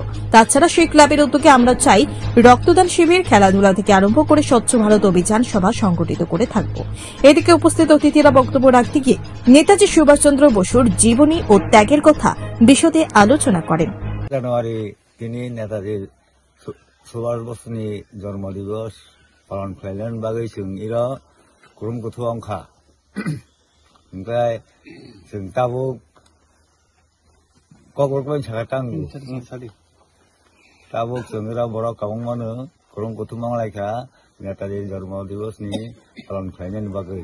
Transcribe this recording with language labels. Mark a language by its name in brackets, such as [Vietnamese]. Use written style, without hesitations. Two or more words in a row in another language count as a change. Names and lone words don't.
[Bangla] তাছাড়া সেই ক্লাবের উদ্যোগে আমরা চাই রক্তদান শিবির, খেলাধুলা থেকে আরম্ভ করে স্বচ্ছ ভারত অভিযান সভা সংগঠিত করে থাকব। এদিকে উপস্থিত অতিথিরা বক্তব্য রাখতে গিয়ে নেতাজি সুভাষচন্দ্র বসুর জীবনী ও ত্যাগের কথা বিশদে আলোচনা করেন। [Kok Borok] জানুয়ারি তিনি নেতাজির সুভাষ বসুনি জন্মদিবস পালন খাইলেন বাগै जों इरा कुरुम गथ' अंखा ओमफ्राय जों दाबो गगरगोन सागातां दाबो जों इरा बर' काबं मानो कुरुम गथ' मांलायखा नेताजी जन्मदिबसनि पालन खाइनायनि बागै